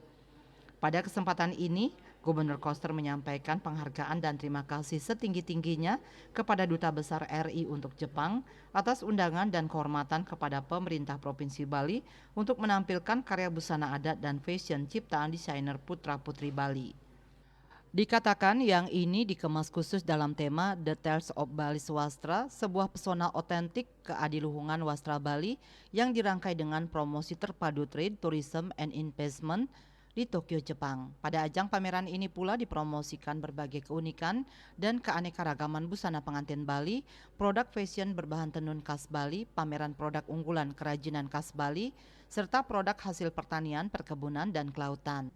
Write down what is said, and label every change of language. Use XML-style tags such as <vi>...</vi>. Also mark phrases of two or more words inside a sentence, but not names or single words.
<id>Pada kesempatan ini, Gubernur Koster menyampaikan penghargaan dan terima kasih setinggi-tingginya kepada Duta Besar RI untuk Jepang atas undangan dan kehormatan kepada pemerintah Provinsi Bali untuk menampilkan karya busana adat dan fashion ciptaan desainer putra-putri Bali. Dikatakan yang ini dikemas khusus dalam tema The Tales of Bali Swastra, sebuah pesona otentik keadiluhungan wastra Bali yang dirangkai dengan promosi terpadu</id> <en>trade, tourism, and investment</en> <id>di Tokyo, Jepang. Pada ajang pameran ini pula dipromosikan berbagai keunikan dan keanekaragaman busana pengantin Bali, produk fashion berbahan tenun khas Bali, pameran produk unggulan kerajinan khas Bali, serta produk hasil pertanian, perkebunan, dan kelautan.</id>